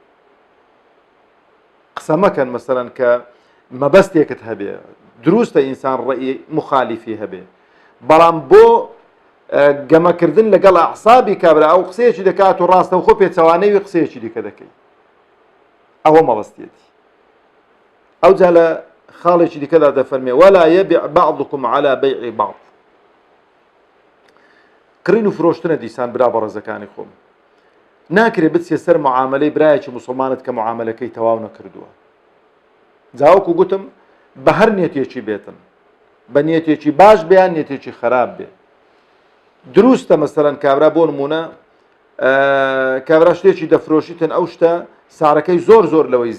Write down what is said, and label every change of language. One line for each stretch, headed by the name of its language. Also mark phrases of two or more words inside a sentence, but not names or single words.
Central Kurdish: قسە مەکەن مەسەلەن کە مەبەستێکت هەبێ دروستە ئینسان ڕێی مخالیفی هەبێ بەڵام بۆ گەمەکردن لەگەڵ ئەعسابی کابرا ئەو قسەیەکی دەکات و ڕاستە و خۆ پێچەوانەی قسەیەکی دیکە دەکەی ئەوە مەبەستێتی ئەو جا لە خاڵێکی دیکەدا دەفەرمێ
Arabic: ولا يبيع بعضكم على بيع بعض
Central Kurdish: کڕین و فرۆشتنە دیسان برا بە ڕێزەکانی خۆم ناکرێت بچێ سەر معاملەی برایەکی موسڵمانت کە معاملەکەی تەواو نەکردووە جاوەکو گوتم بە هەر نیەتێکی بێتن بە نیەتێکی باش بێیان نیەتێکی خراپ بێ دروستە مەسەلەن کابرا بۆ نمونە کابرا شتێکی دەفرۆشیتن ئەو شتە سارەکەی زۆر زۆر لەوەی